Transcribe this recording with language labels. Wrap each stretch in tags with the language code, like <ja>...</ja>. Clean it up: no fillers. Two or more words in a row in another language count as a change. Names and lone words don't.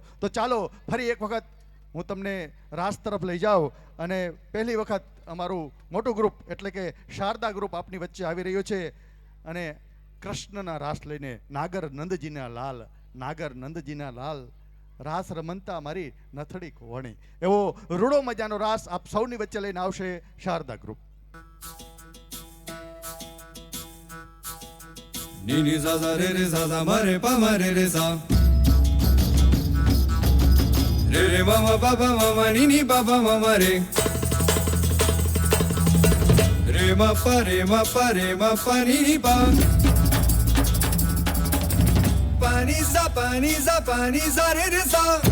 <gu>તો ચાલો ફરી એક વખત હું તમને રાસ તરફ લઈ જાઉં અને પહેલી વખત અમારું મોટું ગ્રુપ એટલે કે શારદા ગ્રુપ આપની વચ્ચે આવી રહ્યું છે અને કૃષ્ણના રાસ લઈને નાગર નંદજીના લાલ, નાગર નંદજીના લાલ, રાસ રમંતા મારી નથડી કોવણી, એવો રૂડો મજાનો રાસ આપ સૌની વચ્ચે લઈને આવશે શારદા ગ્રુપ. Ni ni za za re re za za ma re pa ma re re za re re ma ma pa pa ma ma ni ni pa pa ma ma re re ma pa ni ni pa pa ni za re re za</gu>